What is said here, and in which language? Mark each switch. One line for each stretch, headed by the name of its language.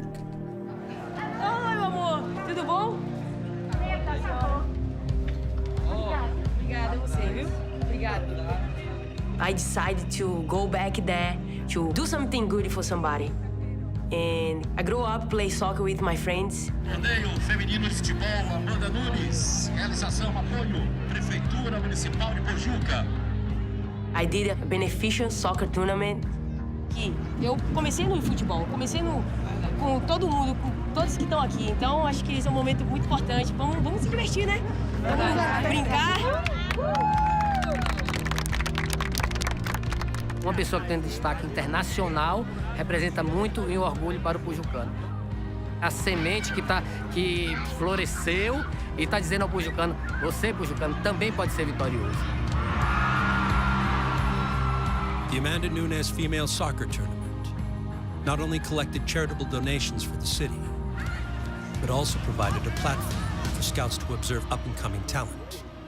Portuguese: Oi, meu amor. Tudo bom? Obrigada a você, viu? Obrigada.
English: I decided to go back there to do something good for somebody. And I grew up play soccer with my friends.
Portuguese: Torneio Feminino de Futebol Amanda Nunes. Realização, apoio, Prefeitura Municipal de Pojuca.
English: I did a beneficial soccer tournament.
Portuguese: Eu comecei no futebol, com todo mundo, com todos que estão aqui. Então, acho que esse é um momento muito importante. Vamos se divertir, né? Vamos brincar. Uma pessoa que tem destaque internacional representa muito e um orgulho para o pujucano. A semente que floresceu e está dizendo ao pujucano, você, pujucano, também pode ser vitorioso.
English: The Amanda Nunes Female Soccer Tournament not only collected charitable donations for the city, but also provided a platform for scouts to observe up-and-coming talent.